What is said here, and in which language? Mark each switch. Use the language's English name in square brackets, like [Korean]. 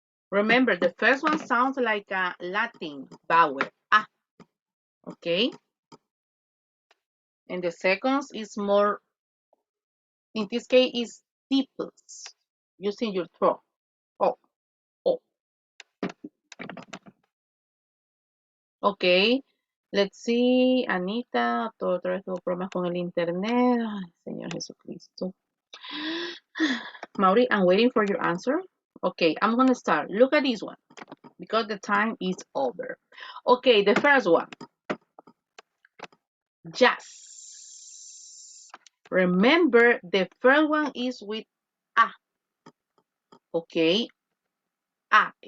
[English] Remember, the first one sounds like a Latin vowel. Ah, okay. And the second is more, in this case, is steeples, using your throat. Oh, oh. [Spanish] Ok, [English] let's see, [Spanish] Anita, otra vez tuvo problemas con el internet. Ay, Señor Jesucristo. [English] Mauri, I'm waiting for your answer. Okay, I'm gonna start. Look at this one, because the time is over. Okay, the first one, jazz. Remember, the first one is with A, okay, A.